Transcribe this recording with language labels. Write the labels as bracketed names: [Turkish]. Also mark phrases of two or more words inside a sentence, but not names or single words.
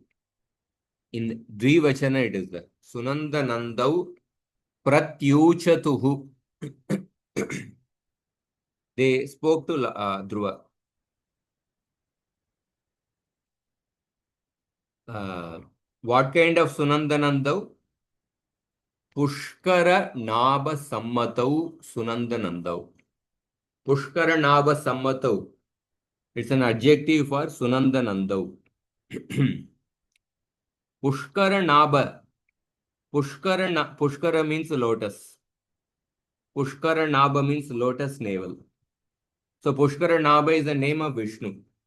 [English] In Dvivachana it is there. [Sanskrit] सुनन्द नन्दौ प्रत्यूचतुः. [English] They spoke to Dhruva. What kind of Sunanda Nandau? [Sanskrit] पुष्कर नाभ सम्मतौ सुनन्द नन्दौ. पुष्कर नाभ सम्मतौ. [English] It's an adjective for Sunanda Nandau. [Sanskrit] पुष्कर नाभ. [English] Pushkara means lotus. Pushkara Naba means lotus navel. So Pushkara Naba is the name of Vishnu.